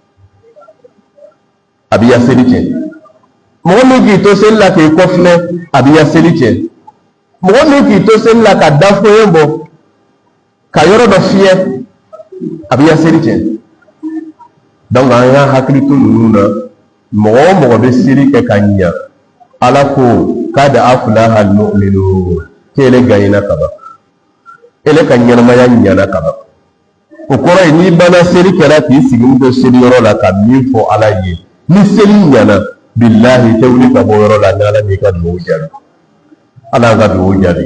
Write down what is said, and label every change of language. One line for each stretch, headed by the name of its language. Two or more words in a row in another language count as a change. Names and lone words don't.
Bambara: a bɛ ya seli cɛ mɔgɔ min k'i to seli la k'i kɔfilɛ a bɛ ya seli cɛ mɔgɔ min k'i to seli la ka dafoyen bɔ ka yɔrɔ dɔ fiyɛ a b'i ka seli tiɲɛ. Donc an y'a hakili to ninnu na mɔgɔ o mɔgɔ bɛ seli kɛ ka ɲa Ala ko
Arabic: kad aflaha al-mu'minun
Bambara: k'ele gagnera kaban ele ka ɲɛnamaya ɲana kaban. O kɔrɔ ye n'i banna seli kɛra k'i sigi to seli yɔrɔ la ka min fɔ Ala ye ni seli ɲana billahi tɛ wuli ka bɔ yɔrɔ la ni Ala m'i ka dugawu jaabi. Ala y'an ka dugawu jaabi.